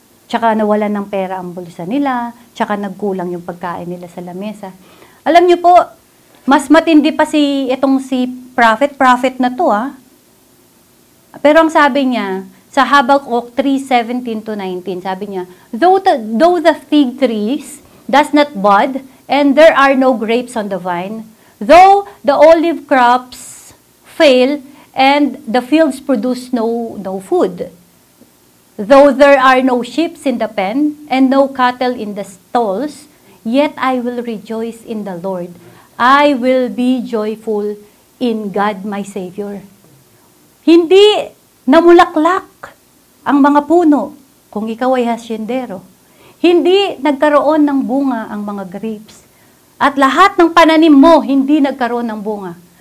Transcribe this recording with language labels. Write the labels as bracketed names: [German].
[Filipino] Tsaka nawalan ng pera ang bulsa nila, tsaka nagkulang yung pagkain nila sa lamesa. Alam niyo po, mas matindi pa si prophet na to Pero ang sabi niya, [English] sa Habakkuk 3:17 to 19, sabi niya, though the fig trees does not bud, and there are no grapes on the vine, though the olive crops fail, and the fields produce no food, though there are no sheep in the pen, and no cattle in the stalls, yet I will rejoice in the Lord. I will be joyful in God my Savior. [Filipino] Hindi namulaklak ang mga puno kung ikaw ay hasyendero. Hindi nagkaroon ng bunga ang mga grapes. At lahat ng pananim mo, hindi nagkaroon ng bunga.